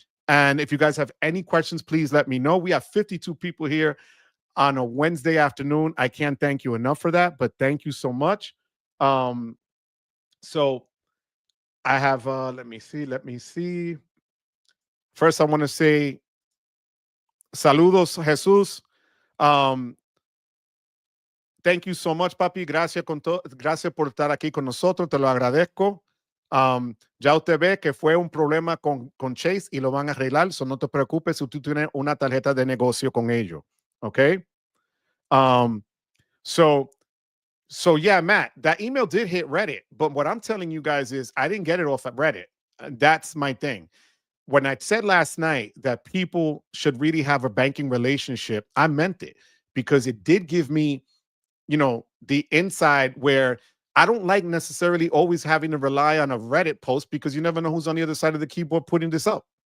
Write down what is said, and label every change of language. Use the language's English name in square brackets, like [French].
[English] And if you guys have any questions, please let me know. We have 52 people here on a Wednesday afternoon. I can't thank you enough for that, but thank you so much. So I have let me see. First, I want to say saludos, Jesus. Thank you so much, papi. [Spanish] Gracias por estar aquí con nosotros. Te lo agradezco. Ya usted ve que fue un problema con Chase y lo van a arreglar. So no te preocupes si tú tienes una tarjeta de negocio con ellos. [English] Okay. So yeah, Matt, that email did hit Reddit, but what I'm telling you guys is I didn't get it off at Reddit. That's my thing. When I said last night that people should really have a banking relationship, I meant it because it did give me, the inside where I don't like necessarily always having to rely on a Reddit post because you never know who's on the other side of the keyboard putting this up.